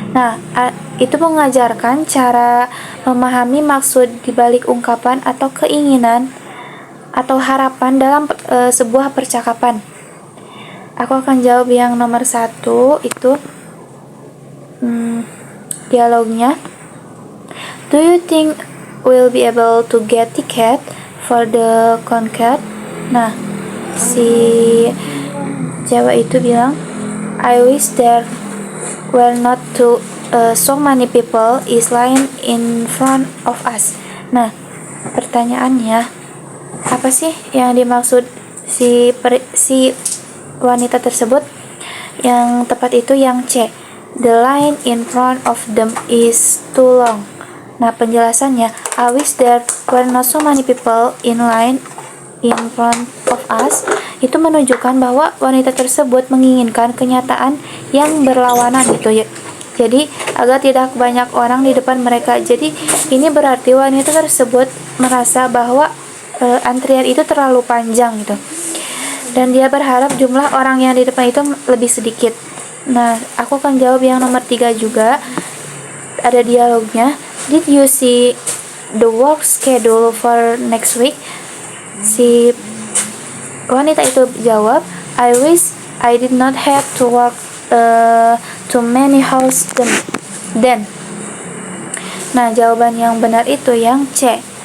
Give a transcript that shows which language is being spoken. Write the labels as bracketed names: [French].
[Indonesian] Nah, itu mengajarkan cara memahami maksud dibalik ungkapan atau keinginan atau harapan dalam sebuah percakapan. Aku akan jawab yang nomor 1 itu dialognya. [English] Do you think we'll be able to get ticket for the concert? [Indonesian] Nah, si cewek itu bilang, [English] I wish there were not so many people is lying in front of us. [Indonesian] Nah, pertanyaannya, apa sih yang dimaksud si wanita tersebut? Yang tepat itu yang C. [English] The line in front of them is too long. [Indonesian] Nah, penjelasannya, [English] I wish there were not so many people in line in front of us, [Indonesian] itu menunjukkan bahwa wanita tersebut menginginkan kenyataan yang berlawanan gitu ya. Jadi agar tidak banyak orang di depan mereka. Jadi ini berarti wanita tersebut merasa bahwa antrian itu terlalu panjang gitu. Dan dia berharap jumlah orang yang di depan itu lebih sedikit. Nah, aku akan jawab yang nomor 3 juga. Ada dialognya. [English] Did you see the work schedule for next week? [Indonesian] Si wanita itu jawab, [English] I wish I did not have to work too many hours then. [Indonesian] Nah, jawaban yang benar itu yang C.